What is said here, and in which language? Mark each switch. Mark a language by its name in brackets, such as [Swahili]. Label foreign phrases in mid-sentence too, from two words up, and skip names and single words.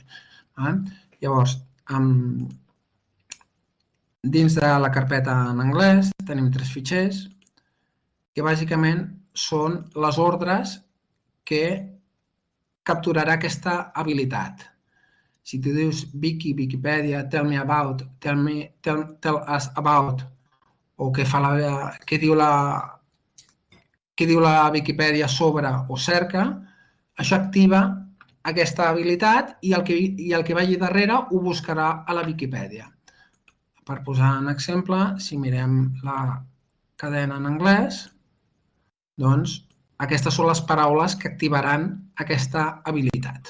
[Catalan] Llavors, dins de la carpeta en anglès tenim 3 fitxers que bàsicament són les ordres que capturarà aquesta habilitat. Si tu dius Wiki, Wikipedia, [English] tell me about, tell us about, [Catalan] o què diu la Wikipedia sobre o cerca, això activa aquesta habilitat i el que vagi darrere ho buscarà a la Wikipedia. Per posar un exemple, si mirem la cadena en anglès, doncs aquestes són les paraules que activaran aquesta habilitat.